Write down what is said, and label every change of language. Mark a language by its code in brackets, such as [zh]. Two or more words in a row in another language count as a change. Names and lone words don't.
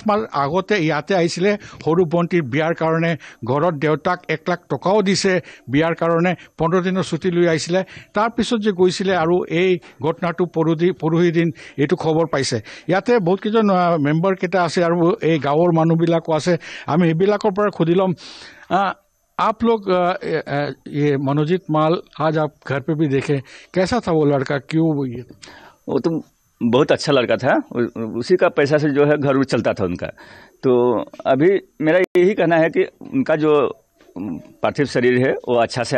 [as] মাহ আগতে ইয়াতে আহিছিলে সৰু ভণ্টিৰ বিয়াৰ কাৰণে ঘৰত দেউতাক 1 লাখ টকাও দিছে বিয়াৰ কাৰণে 15 দিনৰ ছুটি লৈ আহিছিলে তাৰ পিছত যে গৈছিলে আৰু এই ঘটনাটো পৰহি দিন এইটো খবৰ পাইছে ইয়াতে বহুত কেইজন মেম্বাৰ কেইটা আছে আৰু এই গাঁৱৰ মানুহবিলাকো আছে আমি এইবিলাকৰ পৰা খুদি লম [hi] आप लोग ये मनोजीत माल आज आप घर पे भी देखे कैसा था वो लड़का क्यों वो तो बहुत अच्छा लड़का था उसी का पैसा से जो है घर चलता था उनका तो अभी मेरा यही कहना है कि उनका जो पार्थिव शरीर है वो अच्छा से